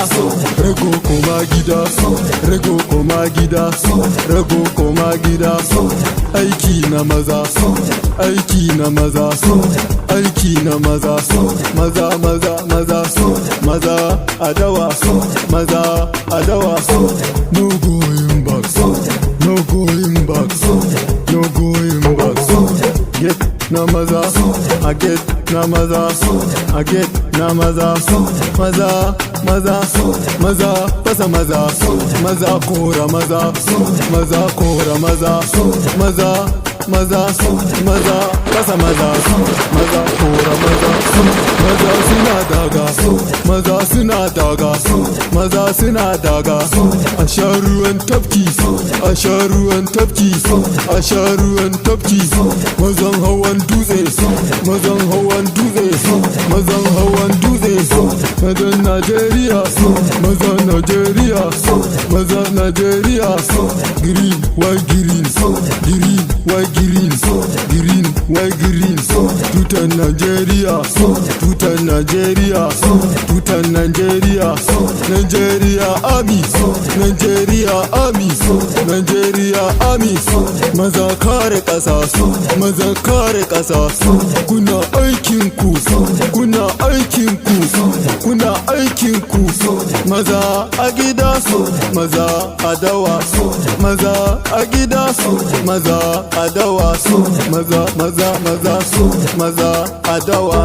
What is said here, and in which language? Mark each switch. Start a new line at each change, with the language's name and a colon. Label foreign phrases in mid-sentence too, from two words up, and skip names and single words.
Hausa: Rego koma gida, rego koma gida, rego koma gida. Aiki na maza, aiki na maza, aiki na maza, maza, maza, maza, maza adawa, maza adawa.
English: No going back, no going back, no going back.
Hausa: Get na maza,
English: I get
Hausa: na maza,
English: I get
Hausa: na maza, maza, maza, maza, pasa maza, maza kora maza, maza kora maza, maza, maza, maza, pasa maza, maza kora maza, maza suna daga, maza suna daga, maza suna daga. A sha ruwan tafki, a sha ruwan tafki, a sha ruwan tafki. Mazan hawan dutse, mazan hawan dutse, mazan hawan dutse. Mazan Nigeria, mazan Nigeria, mazan Nigeria.
English: Green, white, green, green, white, green, green, white, green.
Hausa: Tutan Nigeria, tutan Nigeria, tutan Nigeria. Nigeria Army, Nigeria Army, Nigeria Army. Maza kare ƙasa, maza kare ƙasa. Kuna aikin ku, kuna aikin ku, kuna aikin ku. Maza a gida, maza a dawa, maza a gida, maza a dawa, maza, maza, maza, maza a dawa.